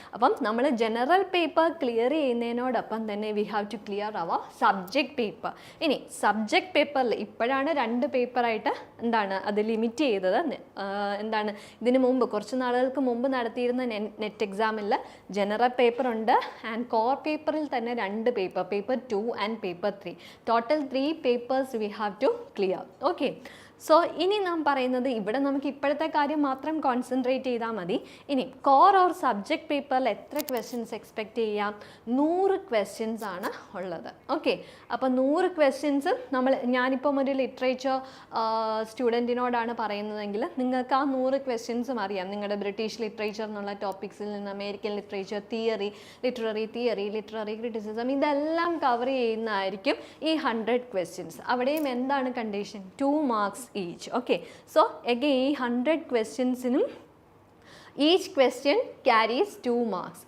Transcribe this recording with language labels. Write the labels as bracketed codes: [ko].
[ml] അപ്പം നമ്മൾ general paper clear ചെയ്യുന്നതിനോടൊപ്പം തന്നെ [en] We have to clear our subject paper. [ml] ഇനി സബ്ജക്റ്റ് പേപ്പറിൽ ഇപ്പോഴാണ് 2 പേപ്പറായിട്ട് അത് ലിമിറ്റ് ചെയ്തത്. ഇതിനു മുമ്പ് കുറച്ച് നാളുകൾക്ക് മുമ്പ് നടത്തിയിരുന്ന നെറ്റ് എക്സാമിൽ ജനറൽ പേപ്പർ ഉണ്ട് ആൻഡ് കോർ പേപ്പറിൽ തന്നെ 2 paper, paper 2 and paper 3. [en] Total 3 papers we have to clear. [ml] Okay, so ഇനി നാം പറയുന്നത് ഇവിടെ നമുക്ക് ഇപ്പോഴത്തെ കാര്യം മാത്രം കോൺസെൻട്രേറ്റ് ചെയ്താൽ മതി. ഇനി കോർ ഓർ സബ്ജക്റ്റ് പേപ്പറിൽ എത്ര ക്വസ്റ്റ്യൻസ് എക്സ്പെക്റ്റ് ചെയ്യാം? 100 ക്വസ്റ്റ്യൻസ് ആണ് ഉള്ളത്. ഓക്കെ, അപ്പോൾ 100 ക്വസ്റ്റ്യൻസ് ഞാനിപ്പം ഒരു ലിറ്ററേച്ചർ സ്റ്റുഡൻറ്റിനോടാണ് പറയുന്നതെങ്കിൽ നിങ്ങൾക്ക് ആ 100 ക്വസ്റ്റ്യൻസും അറിയാം. നിങ്ങളുടെ ബ്രിട്ടീഷ് ലിറ്ററേച്ചർ എന്നുള്ള ടോപ്പിക്സിൽ നിന്ന് അമേരിക്കൻ ലിറ്ററേച്ചർ, ലിറ്റററി ക്രിറ്റിസിസം, ഇതെല്ലാം കവർ ചെയ്യുന്നതായിരിക്കും ഈ 100 ക്വസ്റ്റ്യൻസ്. അവിടെയും എന്താണ് condition? 2 marks each. [en] Okay, so again 100 questionsinum each question carries 2 marks.